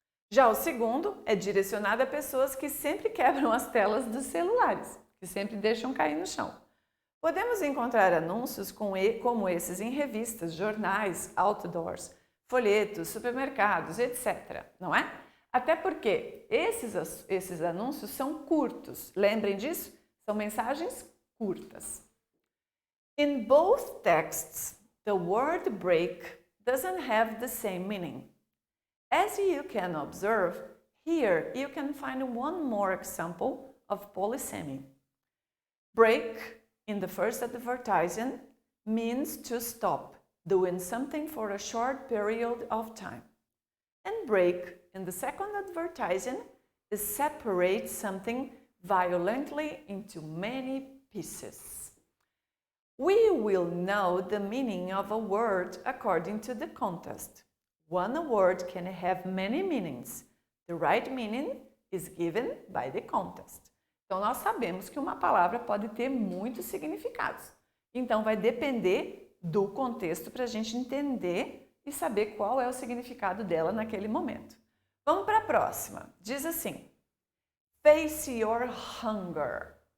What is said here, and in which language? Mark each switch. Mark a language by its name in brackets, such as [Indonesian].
[Portuguese] Já o segundo é direcionado a pessoas que sempre quebram as telas dos celulares, que sempre deixam cair no chão. Podemos encontrar anúncios como esses em revistas, jornais, outdoors, folhetos, supermercados, etc. Não é? Até porque esses anúncios são curtos. Lembrem disso? São mensagens curtas. [English] In both texts, the word break doesn't have the same meaning. As you can observe, here you can find one more example of polysemy. Break in the first advertisement means to stop doing something for a short period of time. And break in the second advertisement is separate something violently into many pieces. We will know the meaning of a word according to the context. One word can have many meanings. The right meaning is given by the context. [Portuguese] Então, nós sabemos que uma palavra pode ter muitos significados. Então, vai depender do contexto para a gente entender e saber qual é o significado dela naquele momento. Vamos para a próxima. Diz assim: [English] face your hunger.